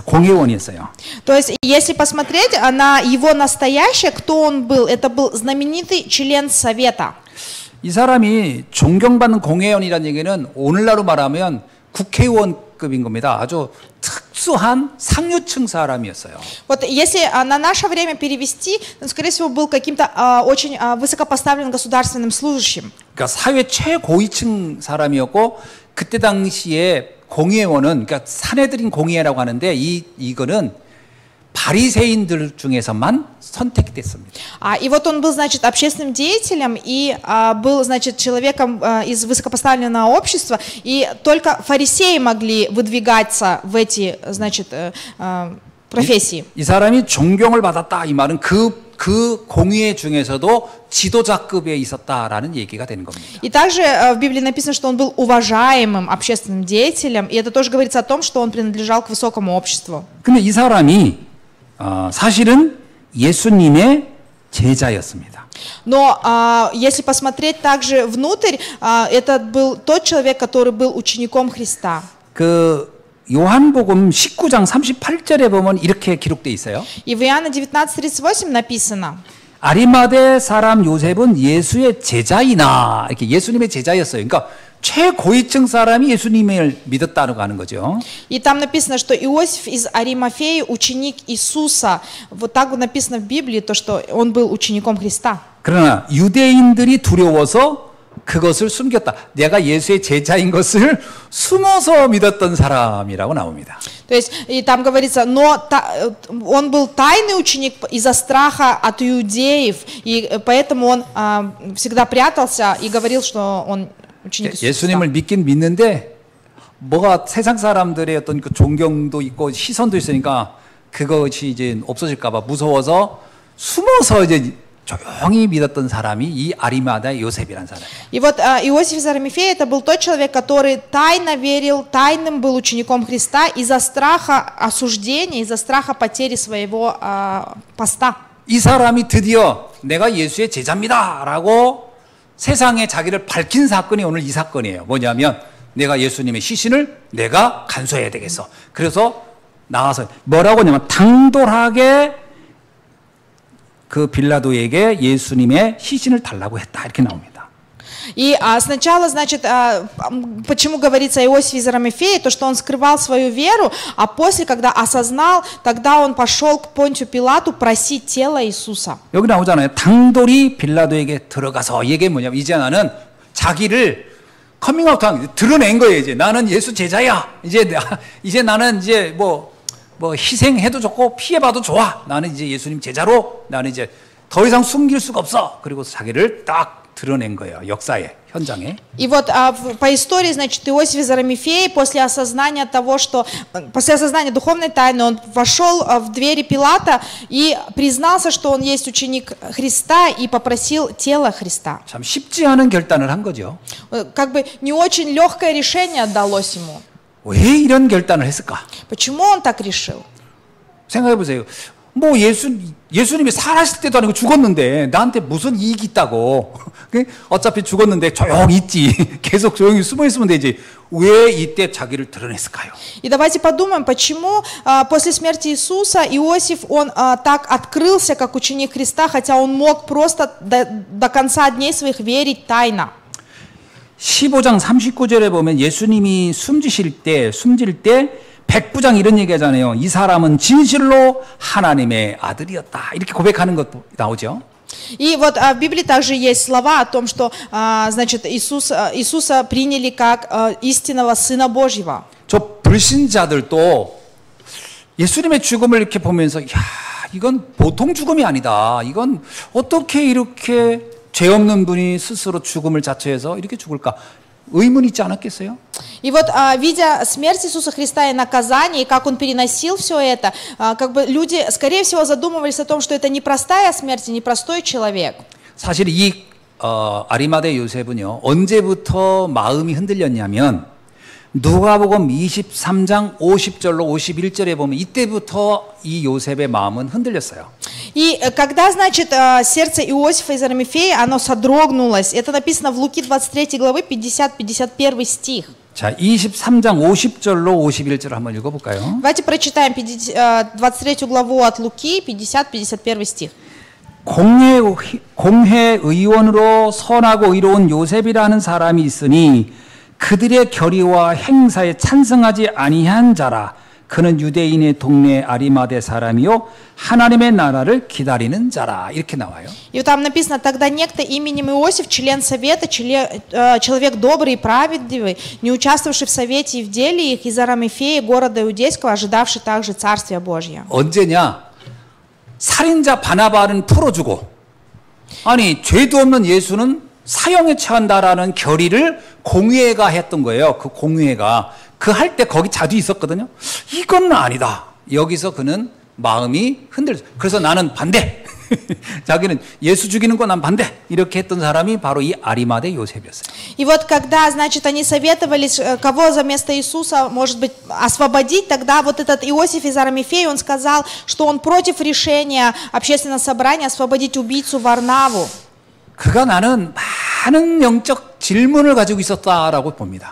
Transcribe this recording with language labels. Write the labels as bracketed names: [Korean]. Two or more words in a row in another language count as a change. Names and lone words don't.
[Korean] 공회원이었어요. [Russian] То есть, если посмотреть на его настоящее, кто он был, это был знаменитый член совета. [Korean] 이 사람이 존경받는 공회원이라는 얘기는 오늘날로 말하면 국회의원급인 겁니다. 아주 특수한 상류층 사람이었어요. [Russian] Вот если на наше время перевести, он, скорее всего, был каким-то очень высокопоставленным государственным служащим. [Korean] 그러니까 사회 최고위층 사람이었고 그때 당시에 공의회원은 그러니까 사내들인 공의회라고 하는데 이거는 바리새인들 중에서만 선택이 됐습니다. [Russian] И вот он был, значит, общественным деятелем и был, значит, человеком из высокопоставленного общества, и только фарисеи могли выдвигаться в эти, значит, профессии. [Korean] 이 사람이 존경을 받았다 이 말은 그 공의회 중에서도 지도자급에 있었다라는 얘기가 되는 겁니다. [Russian] И также в Библии написано, что он был уважаемым общественным деятелем, и это тоже говорится о том, что он принадлежал к высокому обществу. [Korean] 근데 이 사람이 사실은 예수님의 제자였습니다. [Russian] Но если посмотреть также внутрь, это был тот человек, который был учеником Христа. [Korean] 그 요한복음 19장 38절에 보면 이렇게 기록돼 있어요. [Russian] И в Иоанна 19:38 написано. [Korean] 아리마대 사람 요셉은 예수의 제자이나 이렇게 예수님의 제자였어요. 그러니까 최고위층 사람이 예수님을 믿었다고 하는 거죠. [Russian] И там написано, что Иосиф из Аримафеи ученик Иисуса. Вот так вот написано в Библии, то, что он был учеником Христа. [Korean] 그러나 유대인들이 두려워서 그것을 숨겼다. 내가 예수의 제자인 것을 숨어서 믿었던 사람이라고 나옵니다. [Russian] То есть, и там говорится, но он был тайный ученик из-за страха от иудеев, и поэтому он всегда прятался и говорил, что он ученик Иисуса. [Korean] 예수님을 믿긴 믿는데 뭐가 세상 사람들의 어떤 그 존경도 있고 시선도 있으니까 그것이 이제 없어질까 봐 무서워서 숨어서 이제 조용히 믿었던 사람이 이 아리마다의 요셉이라는 사람이에요. [Russian] И вот Иосиф из Аримафеи это был тот человек, который тайно верил, тайным был учеником Христа из-за страха осуждения, из-за страха потери своего поста. [Korean] 이 사람이 드디어 내가 예수의 제자입니다라고 세상에 자기를 밝힌 사건이 오늘 이 사건이에요. 뭐냐면 내가 예수님의 시신을 내가 간수해야 되겠어. 그래서 나와서 뭐라고 하냐면 당돌하게 그 빌라도에게 예수님의 시신을 달라고 했다. 이렇게 나옵니다. [Russian] И сначала, значит, почему говорится о Иосифе из Арамифеи, то, что он скрывал свою веру, а после, когда осознал, тогда он пошел к Понтию Пилату просить тело Иисуса. [Korean] 여기 나오잖아요. 당돌이 빌라도에게 들어가서 이게 뭐냐면 이제 나는 자기를 커밍아웃한 드러낸 거예요. 이제 나는 예수 제자야. 이제 나는 이제 뭐 희생해도 좋고 피해봐도 좋아. 나는 이제 예수님 제자로 나는 이제 더 이상 숨길 수가 없어. 그리고 자기를 딱 드러낸 거예요. 역사의 현장에. [Russian] И вот по истории, значит, Иосиф из Арамифеи после осознания того, что после осознания духовной тайны он вошел в двери Пилата и признался, что он есть ученик Христа и попросил тело Христа. [Korean] 참 쉽지 않은 결단을 한 거죠. [Russian] Как бы не очень легкое решение отдалось ему. [Korean] 왜 이런 결단을 했을까? [Russian] Почему он так решил? [Korean] 생각해 보세요. 뭐 예수님이 살았을 때도 아니고 죽었는데 나한테 무슨 이익이 있다고. 어차피 죽었는데 조용히 있지. 계속 조용히 숨어 있으면 되지. 왜 이때 자기를 드러냈을까요? [Russian] И давайте подумаем, почему после смерти Иисуса Иосиф, он так открылся как ученик Христа, хотя он мог просто до конца дней своих верить тайно. [Korean] 15장 39절에 보면 예수님이 숨질 때 백부장 이런 얘기 하잖아요. 이 사람은 진실로 하나님의 아들이었다. 이렇게 고백하는 것도 나오죠. [Russian] И вот в Библии также есть слова о том, что, значит, Иисуса приняли как истинного Сына Божьего. [Korean] 저 불신자들도 예수님의 죽음을 이렇게 보면서 야, 이건 보통 죽음이 아니다. 이건 어떻게 이렇게 죄 없는 분이 스스로 죽음을 자처해서 이렇게 죽을까? 의문이 있지 않았겠어요? [Russian] И вот, видя смерть Иисуса Христа и наказание, и как Он переносил все это, как бы люди, скорее всего, задумывались о том, что это не простая смерть, не простой человек. [Korean] 사실 이 아리마대 요셉은요, 언제부터 마음이 흔들렸냐면 누가복음 23장 50절로 51절에 보면 이때부터 이 요셉의 마음은 흔들렸어요. [Russian] И когда, значит, сердце Иосифа из Арамифеи, оно содрогнулось, это написано в Луки 23 главы 50-51 стих. [Korean] 자, 23장 50절로 51절 한번 읽어볼까요? [Russian] Давайте прочитаем 23 главу от Луки, 50-51 стих. [Korean] 공회 의원으로 선하고 의로운 요셉이라는 사람이 있으니 그들의 결의와 행사에 찬성하지 아니한 자라. 그는 유대인의 동네 아리마대 사람이요 하나님의 나라를 기다리는 자라. 이렇게 на와요. [Russian] И там написано: тогда некто именем Иосиф, член совета, человек добрый и праведливый, не участвовавший в совете и в деле их, из Арамифеи, города иудейского, ожидавший также Царствия Божьего. [Korean] 언제냐? 살인자 바나바는 풀어주고, 아니 죄도 없는 예수는 사형에 처한다라는 결의를 공회가 했던 거예요. 그 공회가 그 할 때 거기 자주 있었거든요. 이건 아니다. 여기서 그는 마음이 흔들렸어요. 그래서 나는 반대. 자기는 예수 죽이는 거 난 반대. 이렇게 했던 사람이 바로 이 아리마대 요셉이었어요. [Russian] И вот когда, значит, они советовались, кого за место Иисуса, может быть, освободить, тогда вот этот Иосиф из Арамифеи, он сказал, что он против решения общественного собрания освободить убийцу Варнаву. [Korean] 그가 나는 많은 영적 질문을 가지고 있었다라고 봅니다.